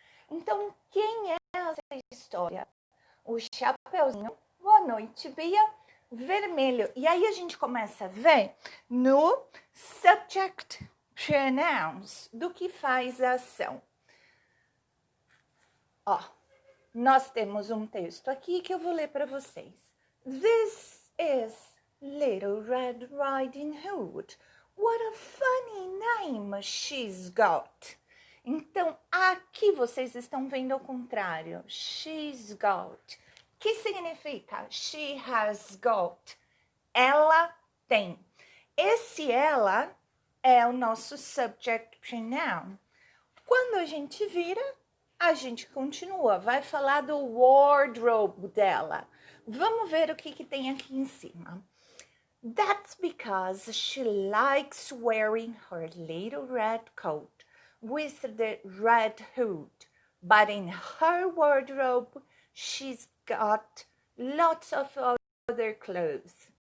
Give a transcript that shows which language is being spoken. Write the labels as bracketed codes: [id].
[pt] Então, quem é essa história? O chapeuzinho, boa noite, Bia, vermelho. E aí a gente começa a ver no subject pronouns do que faz a ação. Ó, nós temos um texto aqui que eu vou ler para vocês. [en] This is Little Red Riding Hood. What a funny name she's got. [pt] Então, aqui vocês estão vendo ao contrário. [en] She's got. [pt] Que significa? [en] She has got. [pt] Ela tem. Esse ela é o nosso subject pronoun. Quando a gente vira, a gente continua. Vai falar do wardrobe dela. Vamos ver o que tem aqui em cima. [en] That's because she likes wearing her little red coat. with the red hood, but in her wardrobe she's got lots of other clothes.